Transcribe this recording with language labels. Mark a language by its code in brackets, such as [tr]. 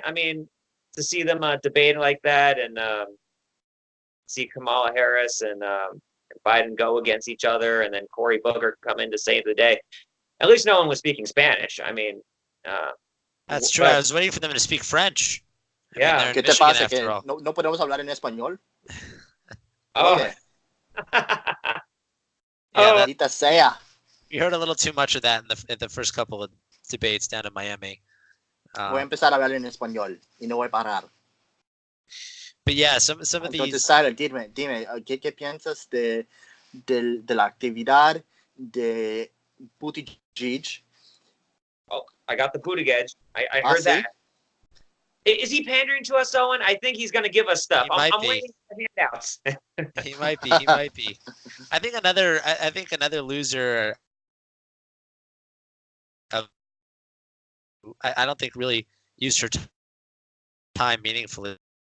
[en] I mean, to see them debate like that, and see Kamala Harris and Biden go against each other, and then Cory Booker come in to save the day. At least no one was speaking Spanish. I mean, that's true. I was waiting for them to speak French. Yeah. [es] ¿Qué te pasa? Que no podemos hablar en español? Oh. Maldita sea. [en] We heard a little too much of that in the first couple of debates down in Miami. [es] Voy a empezar a hablar en español y no voy a parar. [en] But yeah, some of these. [es] Entonces, Tyler, dime, ¿qué piensas de la actividad de Buttigieg? [en] Oh, I got the Buttigieg. I heard that. Is he pandering to us, Owen? I think he's going to give us stuff. I'm waiting for handouts. He might be. I think another loser. I don't think really used her time meaningfully.